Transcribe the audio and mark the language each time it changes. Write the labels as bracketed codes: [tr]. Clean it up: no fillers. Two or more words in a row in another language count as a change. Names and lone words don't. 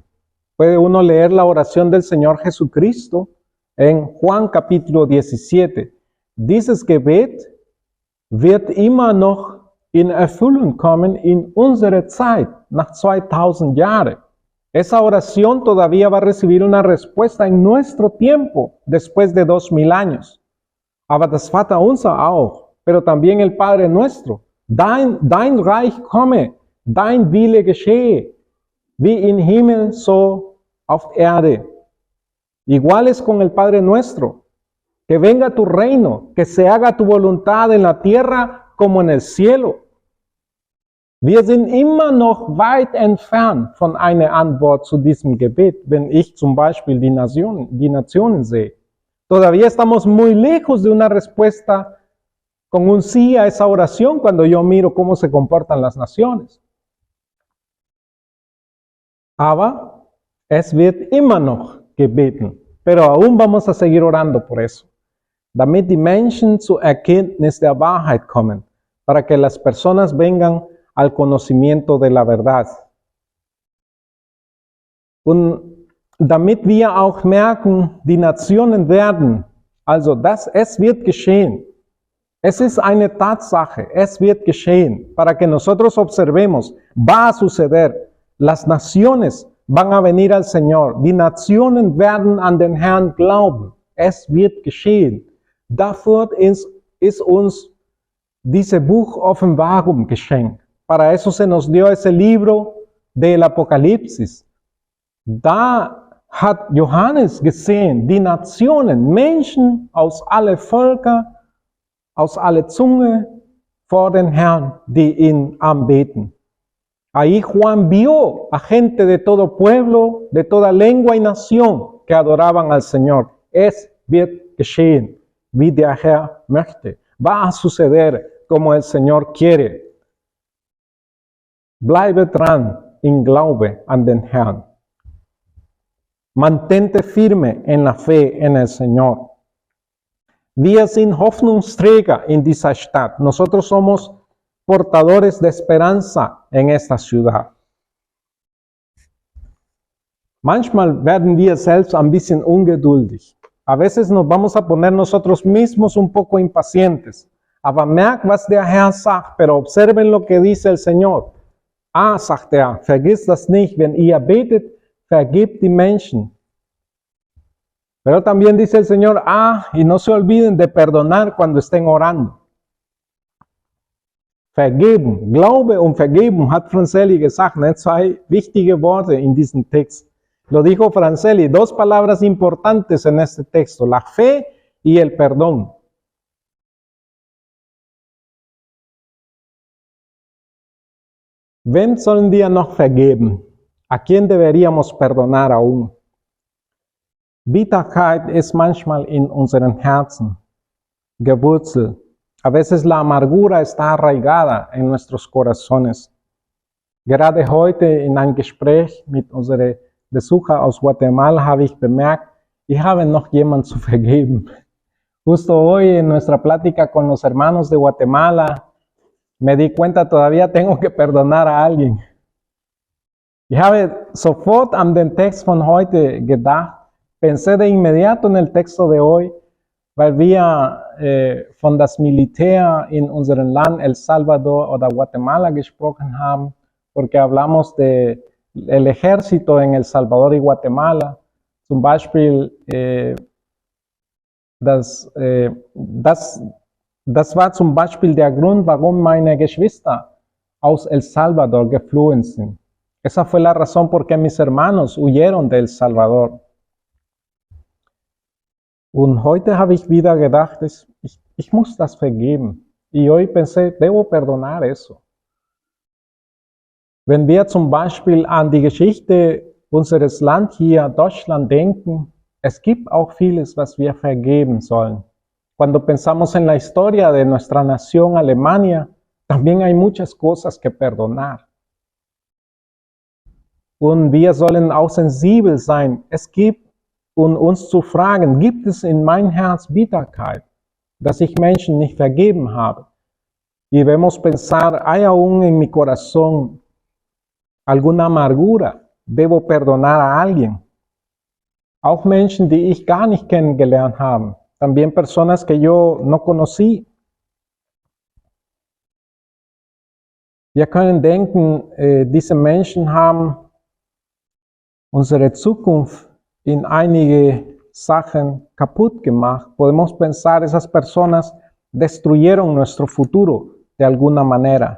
[es] Puede uno leer la oración del Señor Jesucristo en Juan capítulo 17. [de] Dieses Gebet wird immer noch in Erfüllung kommen in unsere Zeit, nach 2000 Jahren. [es] Esa oración todavía va a recibir una respuesta en nuestro tiempo, después de 2000 años. [de] Aber das Vaterunser auch, [es] pero también el Padre Nuestro. [de] Dein Reich komme, dein Wille geschehe, wie im Himmel, so auf Erde. [es] Igual es con el Padre Nuestro. Que venga tu reino, que se haga tu voluntad en la tierra como en el cielo. [de] Wir sind immer noch weit entfernt von einer Antwort zu diesem Gebet, wenn ich zum Beispiel die Nationen sehe. [es] Todavía estamos muy lejos de una respuesta con un sí a esa oración cuando yo miro cómo se comportan las naciones. [de] Aber es wird immer noch gebeten, [es] pero aún vamos a seguir orando por eso, [de] damit die Menschen zur Erkenntnis der Wahrheit kommen, [es] para que las personas vengan al conocimiento de la verdad. [de] Und damit wir auch merken, die Nationen werden, also es wird geschehen. Es ist eine Tatsache, es wird geschehen, [es] para que nosotros observemos, va a suceder. Las naciones van a venir al Señor. [de] Die Nationen werden an den Herrn glauben. Es wird geschehen. Dafür ist uns diese Buch Offenbarung geschenkt. [es] Para eso se nos dio ese libro del Apocalipsis. [de] Da hat Johannes gesehen, die Nationen, Menschen aus alle Völker, aus alle Zunge vor den Herrn, die ihn anbeten. [es] Ahí Juan vio a gente de todo pueblo, de toda lengua y nación que adoraban al Señor. [de] Es wird geschehen, wie der Herr möchte. [es] Va a suceder como el Señor quiere. [de] Bleibe dran in Glaube an den Herrn. [es] Mantente firme en la fe en el Señor. [de] Wir sind Hoffnungsträger in dieser Stadt. [es] Nosotros somos portadores de esperanza en esta ciudad. [de] Manchmal werden wir selbst ein bisschen ungeduldig. [es] A veces nos vamos a poner nosotros mismos un poco impacientes. [de] Aber merkt, was der Herr sagt, [es] pero observen lo que dice el Señor. [de] Sagt er, vergiss das nicht, wenn ihr betet, vergibt die Menschen. [es] Pero también dice el Señor, y no se olviden de perdonar cuando estén orando. [de] Vergeben, Glaube und Vergeben, hat Francelli gesagt, ne? 2 wichtige Worte in diesem Text. [es] Lo dijo Francelli, 2 palabras importantes en este texto, la fe y el perdón. [de] Wem sollen wir noch vergeben? [es] ¿A quién deberíamos perdonar aún? [de] Bitterkeit ist manchmal in unseren Herzen gewurzelt. [es] A veces la amargura está arraigada en nuestros corazones. [de] Gerade heute in einem Gespräch mit unserem Besucher aus Guatemala habe ich bemerkt, ich habe noch jemanden zu vergeben. [es] Justo hoy en nuestra plática con los hermanos de Guatemala, me di cuenta, todavía tengo que perdonar a alguien. [de] Ich habe sofort an den Text von heute gedacht, [es] pensé de inmediato en el texto de hoy, [de] weil wir von das Militär in unserem Land El Salvador oder Guatemala gesprochen haben, [es] porque hablamos de el ejército en El Salvador y Guatemala. [de] Zum Beispiel, das war zum Beispiel der Grund, warum meine Geschwister aus El Salvador geflohen sind. [es] Esa fue la razón por qué mis hermanos huyeron de El Salvador. [de] Und heute habe ich wieder gedacht, ich muss das vergeben. [es] Y hoy pensé, debo perdonar eso. [de] Wenn wir zum Beispiel an die Geschichte unseres Landes hier, Deutschland, denken, es gibt auch vieles, was wir vergeben sollen. [es] Cuando pensamos en la historia de nuestra nación Alemania, también hay muchas cosas que perdonar. [de] Und wir sollen auch sensibel sein. Es gibt, uns zu fragen, gibt es in mein Herz Bitterkeit, dass ich Menschen nicht vergeben habe? [es] Y debemos pensar, ¿hay aún en mi corazón alguna amargura? ¿Debo perdonar a alguien? [de] Auch Menschen, die ich gar nicht kennengelernt habe. [es] También personas que yo no conocí. [de] Wir können denken, diese Menschen haben unsere Zukunft in einige Sachen kaputt gemacht. [es] Podemos pensar, esas personas destruyeron nuestro futuro de alguna manera.